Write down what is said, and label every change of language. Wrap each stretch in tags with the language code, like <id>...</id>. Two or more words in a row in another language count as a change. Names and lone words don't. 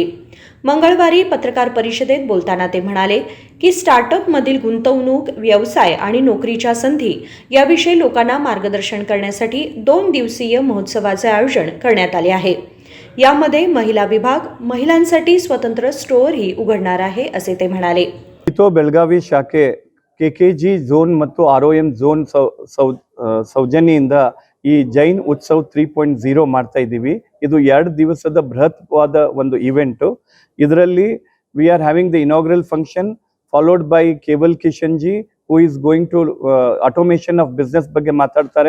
<mr>मंगळवारी पत्रकार परिषदेत बोलताना ते म्हणाले की स्टार्टअपमधील गुंतवणूक, व्यवसाय आणि नोकरीच्या संधी याविषयी लोकांना मार्गदर्शन करण्यासाठी 2 दिवसीय महोत्सवाचे आयोजन करण्यात आले आहे. यामध्ये महिला विभाग, महिलांसाठी स्वतंत्र स्टोअरही उघडणार आहे, असे ते म्हणाले.</mr> <kn>जितो ಬೆಳಗಾವಿ ಶಾಖೆ KKG ಝೋನ್ ಮತ್ತು ROM ಝೋನ್ ಸೌಜನ್ಯದಿಂದ ಈ ಜೈನ್ ಉತ್ಸವ್ 3.0 ಮಾಡ್ತಾ ಇದ್ದೀವಿ. ಇದು 2 ದಿವಸದ ಬೃಹತ್ವಾದ ಒಂದು ಇವೆಂಟು. ಇದರಲ್ಲಿ</kn> <en>we are having the inaugural function followed by Keval Kishan ji who is going to automation of business</en> <kn>ಬಗ್ಗೆ ಮಾತಾಡ್ತಾರೆ.</kn>